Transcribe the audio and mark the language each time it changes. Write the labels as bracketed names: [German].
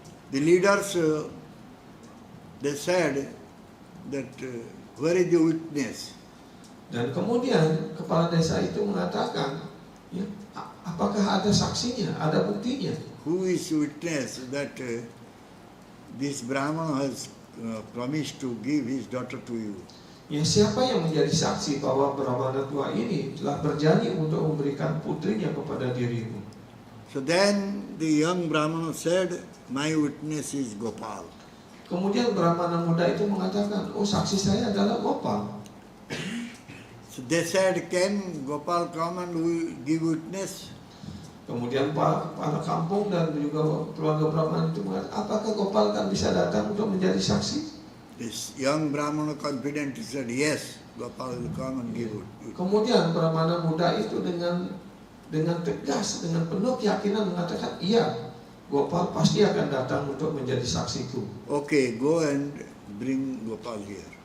[English] The leaders they said that where is the witness? [Indonesian] Dan kemudian kepala desa itu mengatakan, ya, apakah ada saksinya, ada buktinya? [English] Who is witness that this Brahmana has promised to give his daughter to you? [Indonesian] Ya, siapa yang menjadi saksi bahwa Brahmana tua ini telah berjanji untuk memberikan putrinya kepada dirimu? [English] So then the young Brahmana said, my witness is Gopal. [Indonesian] Kemudian Brahmana muda itu mengatakan, oh saksi saya adalah Gopal. [English] So they said, can Gopal come and give witness? [Indonesian] Kemudian para kampung dan juga keluarga Brahmana itu mengatakan, apakah Gopal kan bisa datang untuk menjadi saksi? [English] This young Brahmana confident said, yes, Gopal will come and give witness. [Indonesian] Kemudian Brahmana muda itu dengan tegas, dengan penuh keyakinan mengatakan, iya, Gopal pasti akan datang untuk menjadi saksiku. [English] Okay, go and bring Gopal here.